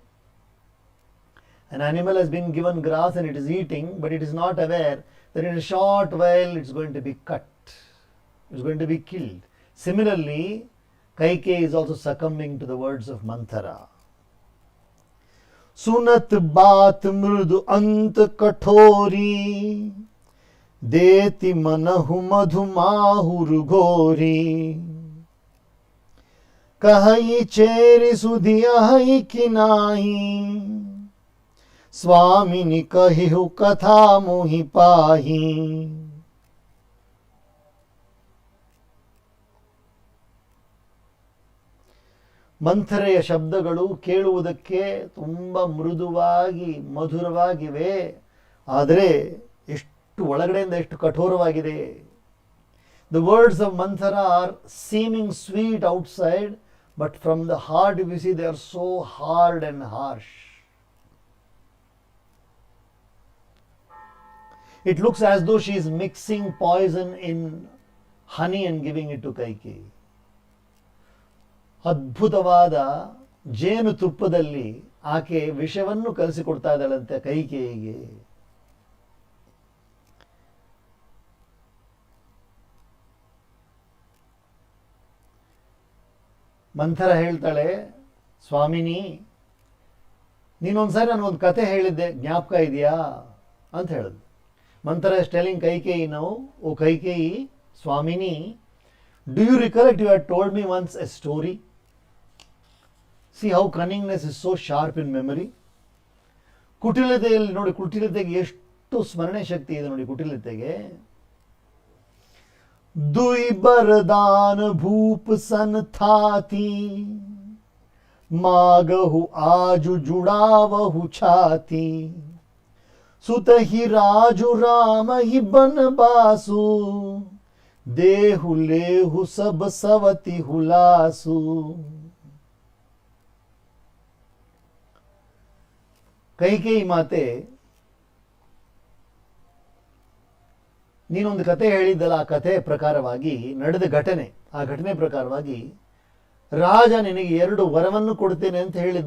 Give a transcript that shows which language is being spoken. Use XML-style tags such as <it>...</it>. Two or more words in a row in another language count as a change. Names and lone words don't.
<en>An animal has been given grass and it is eating, but it is not aware that in a short while it's going to be cut, it's going to be killed. Similarly, Kaikeyi is also succumbing to the words of Manthara.</en> <awa>सुनत बात मृदु अंत कठोरी, देति मनहु मधु माहुर घोरी। कहई चेरि सुधियहि किनाही, स्वामिनि कहिहु कथा मोहि पाही।</awa> <kn>ಮಂಥರೆಯ ಶಬ್ದಗಳು ಕೇಳುವುದಕ್ಕೆ ತುಂಬ ಮೃದುವಾಗಿ ಮಧುರವಾಗಿವೆ, ಆದರೆ ಎಷ್ಟು ಒಳಗಡೆಯಿಂದ ಎಷ್ಟು ಕಠೋರವಾಗಿದೆ.</kn> <en>The words of Manthara are seeming sweet outside, but from the heart you see they are so hard and harsh. It looks as though she is mixing poison in honey and giving it to Kaikeyi.</en> <kn>ಅದ್ಭುತವಾದ ಜೇನು ತುಪ್ಪದಲ್ಲಿ ಆಕೆ ವಿಷವನ್ನು ಕಲಿಸಿಕೊಡ್ತಾ ಇದ್ದಾಳಂತೆ ಕೈಕೇಯಿಗೆ. ಮಂಥರ ಹೇಳ್ತಾಳೆ, ಸ್ವಾಮಿನಿ ನೀನೊಂದ್ಸಾರಿ ನನಗೊಂದು ಕತೆ ಹೇಳಿದ್ದೆ, ಜ್ಞಾಪಕ ಇದೆಯಾ ಅಂತ ಹೇಳಿದ್ಲು.</kn> <en>Manthara is telling Kaikeyi now, O Kaikeyi, Swamini, do you recollect you had told me once a story? See how cunningness is so sharp in memory.</en> <kn>ಕುಟಿಲತೆಯಲ್ಲಿ ನೋಡಿ, ಕುಟಿಲತೆಗೆ ಎಷ್ಟು ಸ್ಮರಣೆ ಶಕ್ತಿ ಇದೆ ನೋಡಿ ಕುಟಿಲತೆಗೆ.</kn> <awa>दुई बरदान भूप सन थाती, मागहु आजु जुड़ावहु छाती। सुत ही राजु राम ही बनबासु, देहु लेहु सब सवति हुलासु।</awa> <kn>ಕೈಕೇಯಿ ಮಾತೆ, ನೀನೊಂದು ಕತೆ ಹೇಳಿದ್ದಲ್ಲ, ಆ ಕಥೆ ಪ್ರಕಾರವಾಗಿ ನಡೆದ ಘಟನೆ, ಆ ಘಟನೆ ಪ್ರಕಾರವಾಗಿ ರಾಜ ನಿನಗೆ 2 ವರವನ್ನು ಕೊಡ್ತೇನೆ ಅಂತ ಹೇಳಿದ್ದ.</kn>